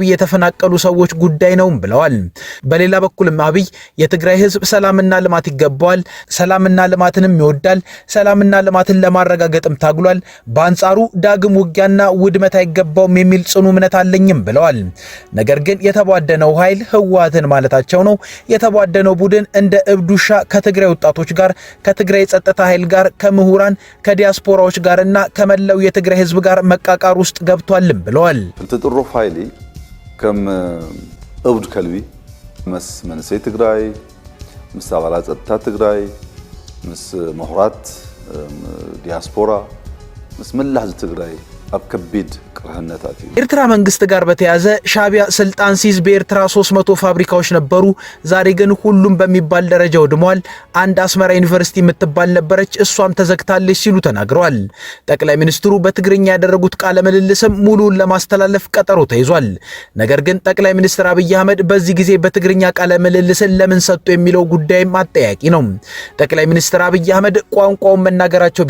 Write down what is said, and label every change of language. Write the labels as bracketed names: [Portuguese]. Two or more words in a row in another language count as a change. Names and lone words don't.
[Amharic] የተፈናቀሉ ሰዎች ጉዳይ ነው ብለዋል። በሌላ በኩልም አብይ የትግራይ ህዝብ ሰላምና ልማት ይገባዋል፣ ሰላምና ልማትንም ይወዳል፣ ሰላምና ልማትን ለማረጋገጥም ታግሏል። በአንጻሩ ዳግም ውጊያና ውድመት አይገባውም የሚል ጽኑ እምነት አለኝም ብለዋል። ነገር ግን የተቧደነው ኃይል ህወሓትን ማለታቸው ነው። የተቧደነው ቡድን እንደ እብድ ውሻ ከትግራይ ወጣቶች ጋር፣ ከትግራይ ጸጥታ ኃይል ጋር፣ ከምሁራን ከዲያስፖራዎች ጋርና ከመላው የትግራይ ህዝብ ጋር መቃቃር ውስጥ ገብቷልም ብለዋል። [Tigrinya] ተጥሮፍ ኃይሊ ከም እብድ ከልቢ ምስ መንሰይ ትግራይ ምስ አባላት ጸጥታ ትግራይ ምስ ምሁራት ዲያስፖራ ምስ መላህ ህዝቢ ትግራይ ኣብ ከቢድ ቅርህነታት [Amharic] ኤርትራ መንግስት ጋር በተያዘ ሻቢያ ስልጣን ሲዝ በኤርትራ 300 ፋብሪካዎች ነበሩ። ዛሬ ግን ሁሉም በሚባል ደረጃ ወድመዋል። አንድ አስመራ ዩኒቨርሲቲ የምትባል ነበረች፣ እሷም ተዘግታለች ሲሉ ተናግረዋል። ጠቅላይ ሚኒስትሩ በትግርኛ ያደረጉት ቃለ ምልልስም ሙሉን ለማስተላለፍ ቀጠሮ ተይዟል። ነገር ግን ጠቅላይ ሚኒስትር አብይ አህመድ በዚህ ጊዜ በትግርኛ ቃለ ምልልስን ለምን ሰጡ የሚለው ጉዳይም አጠያቂ ነው። ጠቅላይ ሚኒስትር አብይ አህመድ ቋንቋውን መናገራቸው